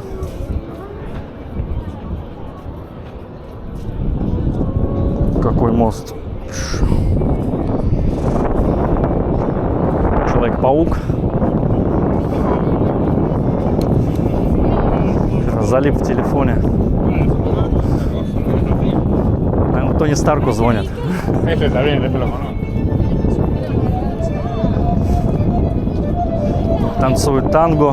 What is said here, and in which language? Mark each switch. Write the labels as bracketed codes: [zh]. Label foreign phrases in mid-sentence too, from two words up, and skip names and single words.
[ru] Какой мост. Человек-паук. залип в телефоне. Наверное, Тони Старку звонят. [es] Ese está bien, ese lo conozco. [ru] Танцуют танго.